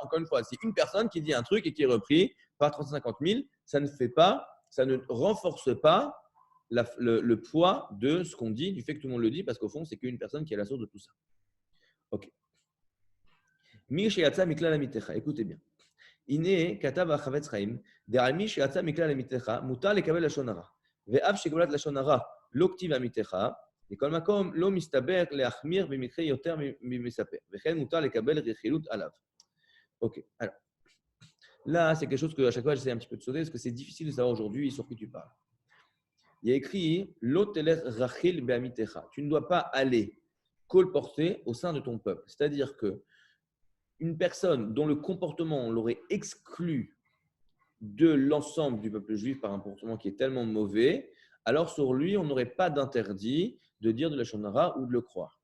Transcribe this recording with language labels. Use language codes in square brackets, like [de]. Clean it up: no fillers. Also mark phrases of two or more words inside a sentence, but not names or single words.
[fr] Encore une fois, c'est une personne qui dit un truc et qui est repris par 350 000, ça ne renforce pas le poids de ce qu'on dit, du fait que tout le monde le dit, parce qu'au fond, c'est qu'une personne qui est la source de tout ça. Ok. Écoutez bien. [he] הנה כתב החפץ חיים, דעל מי שיצא מכלל עמיתך, מותר לקבל לשון הרע. ואף שקבלת לשון הרע לא כתיב עמיתך, מכל מקום לא מסתבר להחמיר במקרה יותר ממספר, וכן מותר לקבל רכילות עליו. [fr] Ok, alors là, c'est quelque chose que à chaque fois j'essaie un petit peu de sauter parce que c'est difficile de savoir aujourd'hui sur qui tu parles. Il y a écrit [he] לא תלך רכיל בעמיתך. [fr] Tu ne dois pas aller colporter au sein de ton peuple. C'est-à-dire que une personne dont le comportement on l'aurait exclu de l'ensemble du peuple juif par un comportement qui est tellement mauvais, alors sur lui, on n'aurait pas d'interdit de dire de la [he] לשון הרע [fr] ou de le croire.